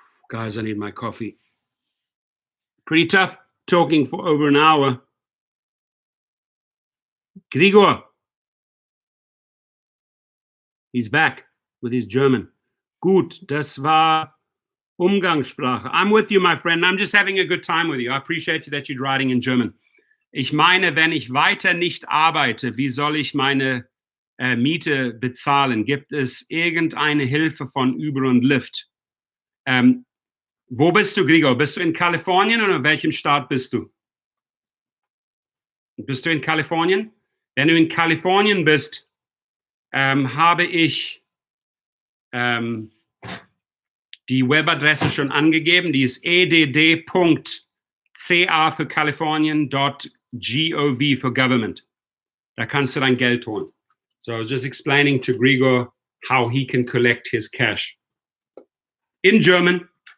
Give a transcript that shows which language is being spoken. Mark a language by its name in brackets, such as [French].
[English] Guys, I need my coffee. Pretty tough talking for over an hour. Gregor. He's back with his German. [German] Gut, das war Umgangssprache. [English] I'm with you, my friend. I'm just having a good time with you. I appreciate that you're writing in German. [German] Ich meine, wenn ich weiter nicht arbeite, wie soll ich meine Miete bezahlen? Gibt es irgendeine Hilfe von Uber und Lyft? Wo bist du, Gregor? Bist du in Kalifornien oder in welchem Staat bist du? Bist du in Kalifornien? Wenn du in Kalifornien bist, habe ich die Webadresse schon angegeben. Die ist edd.ca für Kalifornien.gov für Government. Da kannst du dein Geld holen. [English] So I was just explaining to Gregor how he can collect his cash. In German.